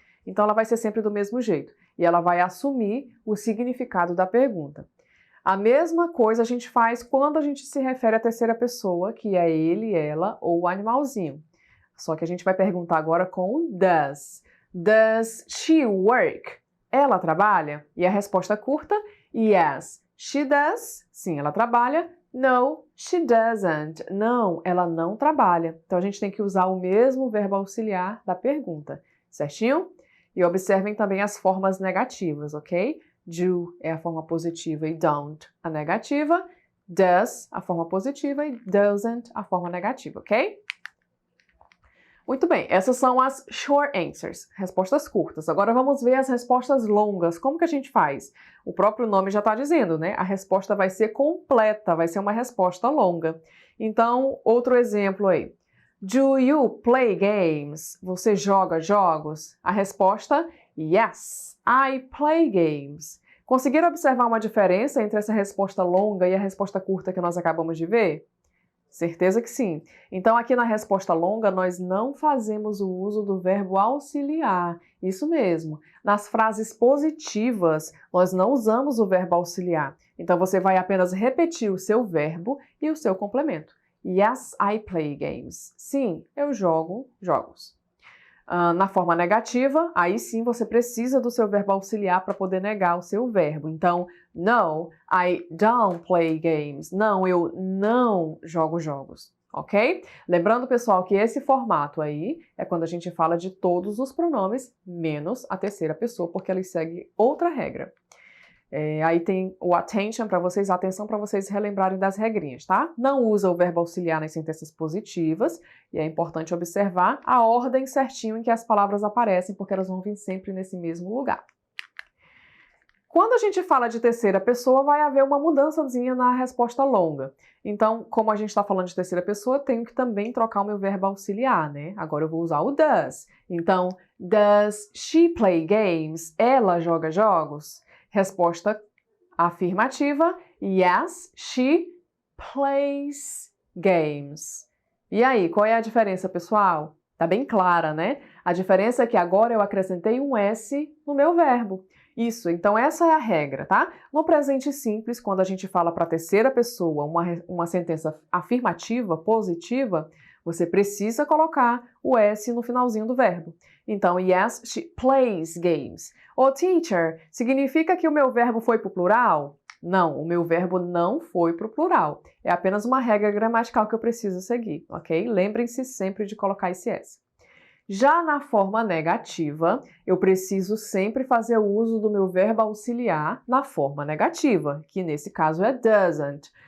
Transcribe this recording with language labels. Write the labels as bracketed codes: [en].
[pt] Então, ela vai ser sempre do mesmo jeito. E ela vai assumir o significado da pergunta. A mesma coisa a gente faz quando a gente se refere à terceira pessoa, que é ele, ela ou o animalzinho. Só que a gente vai perguntar agora com o does. [en] Does she work? [pt] Ela trabalha? E a resposta curta, [en] yes, she does. [pt] Sim, ela trabalha. [en] No, she doesn't. [pt] Não, ela não trabalha. Então, a gente tem que usar o mesmo verbo auxiliar da pergunta, certinho? E observem também as formas negativas, ok? Do é a forma positiva e don't a negativa. Does, a forma positiva e doesn't, a forma negativa, ok? Muito bem, essas são as short answers, respostas curtas. Agora vamos ver as respostas longas. Como que a gente faz? O próprio nome já está dizendo, né? A resposta vai ser completa, vai ser uma resposta longa. Então, outro exemplo aí. [en] Do you play games? [pt] Você joga jogos? A resposta, [en] yes, I play games. [pt] Conseguiram observar uma diferença entre essa resposta longa e a resposta curta que nós acabamos de ver? Certeza que sim. Então, aqui na resposta longa, nós não fazemos o uso do verbo auxiliar. Isso mesmo. Nas frases positivas, nós não usamos o verbo auxiliar. Então, você vai apenas repetir o seu verbo e o seu complemento. [en] Yes, I play games. [pt] Sim, eu jogo jogos. Na forma negativa, aí sim você precisa do seu verbo auxiliar para poder negar o seu verbo. Então, [en] no, I don't play games. [pt] Não, eu não jogo jogos, ok? Lembrando, pessoal, que esse formato aí é quando a gente fala de todos os pronomes, menos a terceira pessoa, porque ele segue outra regra. Aí tem o attention para vocês, a atenção para vocês relembrarem das regrinhas, tá? Não usa o verbo auxiliar nas sentenças positivas e é importante observar a ordem certinho em que as palavras aparecem, porque elas vão vir sempre nesse mesmo lugar. Quando a gente fala de terceira pessoa, vai haver uma mudançazinha na resposta longa. Então, como a gente está falando de terceira pessoa, eu tenho que também trocar o meu verbo auxiliar, né? Agora eu vou usar o does. Então, [en] does she play games? [pt] Ela joga jogos? Resposta afirmativa, [en] yes, she plays games. [pt] E aí, qual é a diferença, pessoal? Tá bem clara, né? A diferença é que agora eu acrescentei um S no meu verbo. Isso, então essa é a regra, tá? No presente simples, quando a gente fala para a terceira pessoa uma sentença afirmativa, positiva, você precisa colocar o S no finalzinho do verbo. Então, [en] yes, she plays games. [pt] Ô, teacher, significa que o meu verbo foi para o plural? Não, o meu verbo não foi para o plural. É apenas uma regra gramatical que eu preciso seguir, ok? Lembrem-se sempre de colocar esse S. Já na forma negativa, eu preciso sempre fazer o uso do meu verbo auxiliar na forma negativa, que nesse caso é doesn't.